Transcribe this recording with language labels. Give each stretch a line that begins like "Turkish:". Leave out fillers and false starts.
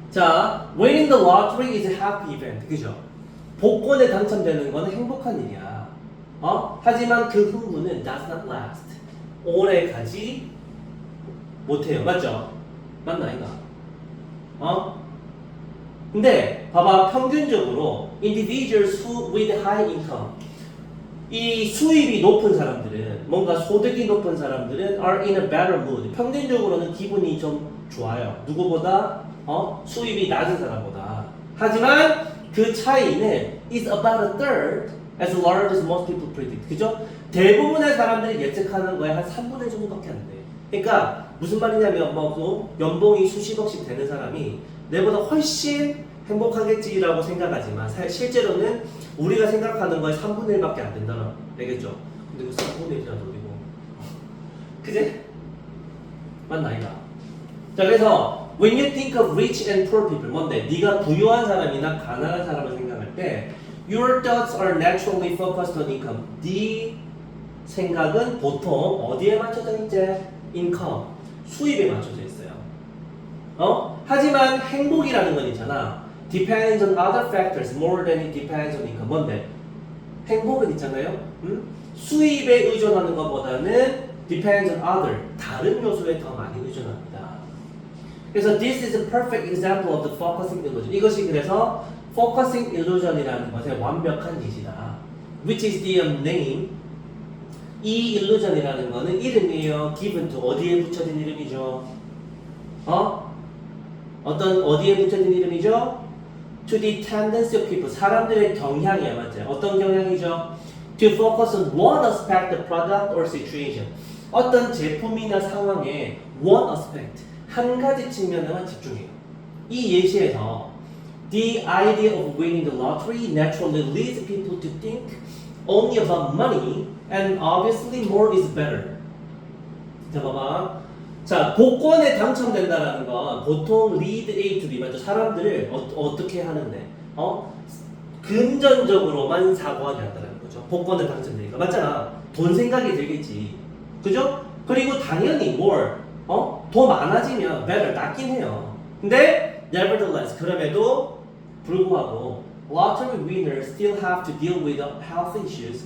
English: 자, winning the lottery is a happy event.
Korean: 그죠? 복권에 당첨되는 건 행복한 일이야. 하지만 그 흥분은
English: does not last.
Korean: 오래 가지 못해요. 맞죠? 맞나, 아닌가? 근데, 봐봐.
English: 평균적으로, individuals who with high income.
Korean: 이 수입이 높은 사람들은, 뭔가 소득이 높은 사람들은
English: are in a better mood.
Korean: 평균적으로는 기분이 좀 좋아요. 누구보다, 수입이 낮은 사람보다. 하지만, 그 차이는
English: is about a third as large as most people predict.
Korean: 그죠? 대부분의 사람들이 예측하는 거에 한 3분의 1 정도밖에 안 돼. 그러니까 무슨 말이냐면 뭐 그 연봉이 수십억씩 되는 사람이 내보다 훨씬 행복하겠지라고 생각하지만 실제로는 우리가 생각하는 거에 3분의 1밖에 안 된다는 얘기죠. 근데 그 3분의 1이라도 어디고 그제? 맞나 아이가? 자 그래서
English: when you think of rich and poor people
Korean: 뭔데? 네가 부유한 사람이나 가난한 사람을 생각할 때
English: your thoughts are naturally focused on income.
Korean: 네 생각은 보통 어디에 맞춰져 있지? income, 수입에 맞춰져 있어요. 하지만 행복이라는 건 있잖아.
English: depends on other factors more than it depends on income.
Korean: 뭔데? 행복은 있잖아요. 수입에 의존하는 것보다는
English: depends on other,
Korean: 다른 요소에 더 많이 의존합니다. 그래서
English: this is a perfect example of the focusing illusion.
Korean: 이것이 그래서 focusing illusion이라는 것의 완벽한 예시다.
English: Which is the name.
Korean: 이 illusion이라는 거는 이름이에요.
English: given to
Korean: 어디에 붙여진 이름이죠? 어디에 붙여진 이름이죠?
English: To the tendency of people.
Korean: 사람들의 경향이야, 맞죠? 어떤 경향이죠?
English: To focus on one aspect of product or situation.
Korean: 어떤 제품이나 상황에 one aspect, 한 가지 측면에만 집중해요. 이 예시에서
English: the idea of winning the lottery naturally leads people to think only about money and obviously more is better.
Korean: 자, 봐봐. 자, 복권에 당첨된다라는 건 보통
English: lead A to B
Korean: 맞죠? 사람들을 어떻게 하는데? 금전적으로만 사고하게 한다는 거죠. 복권에 당첨되니까. 맞잖아. 돈 생각이 들겠지. 그죠? 그리고 당연히 more, 더 많아지면 better, 낫긴 해요. 근데
English: nevertheless,
Korean: 그럼에도 불구하고
English: lottery winners still have to deal with health issues.